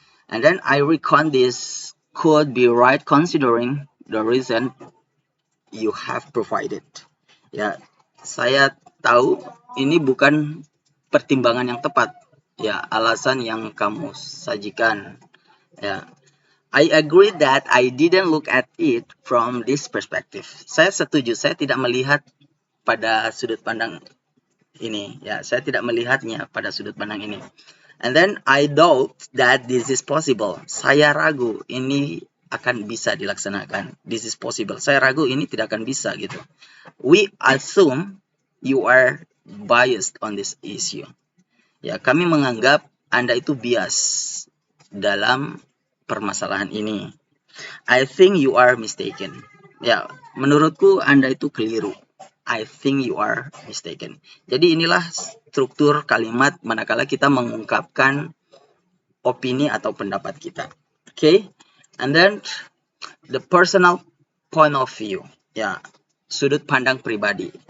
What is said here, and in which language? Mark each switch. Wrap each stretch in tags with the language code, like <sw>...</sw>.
<en>And then I reckon this could be right considering the reason you have provided.</en> <id>Ya, saya tahu ini bukan pertimbangan yang tepat. Ya, alasan yang kamu sajikan.</id> <en>Ya, I agree that I didn't look at it from this perspective.</en> <id>Saya setuju, saya tidak melihat pada sudut pandang ini. Ya, saya tidak melihatnya pada sudut pandang ini.</id> <en>And then I doubt that this is possible.</en> <id>Saya ragu ini akan bisa dilaksanakan.</id> <en>This is possible.</en> <id>Saya ragu ini tidak akan bisa gitu.</id> <en>We assume you are biased on this issue.</en> <id>Ya, kami menganggap Anda itu bias dalam permasalahan ini.</id> <en>I think you are mistaken.</en> <id>Ya, menurutku Anda itu keliru.</id> <en>I think you are mistaken.</en> <id>Jadi inilah struktur kalimat manakala kita mengungkapkan opini atau pendapat kita. Okay?</id> <en>And then the personal point of view.</en> <id>Ya, sudut pandang pribadi.</id>